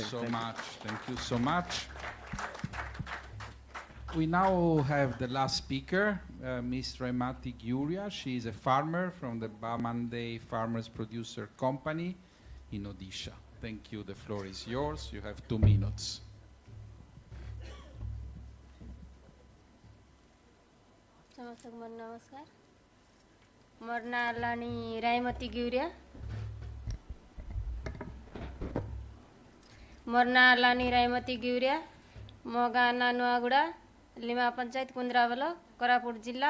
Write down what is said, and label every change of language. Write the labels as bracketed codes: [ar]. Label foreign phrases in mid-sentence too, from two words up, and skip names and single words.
[en] Thank you so much. We now have the last speaker, Ms. Remati Giuria. She is a farmer from the Bamande Farmers Producer Company in Odisha. Thank you. The floor is yours. You have 2 minutes. [or] ନମସ୍କାର ମୋର ନା ଲାନୀ ରାୟମତୀ ଗିଉରିଆ ମୋର ନା ଲାନୀ ରାୟମତୀ ଗିଉରିଆ ମୋ ଗାଁ ନା ନୁଆଗୁଡ଼ା ଲିମା ପଞ୍ଚାୟତ କୁନ୍ଦ୍ରାବଲ କୋରାପୁଟ ଜିଲ୍ଲା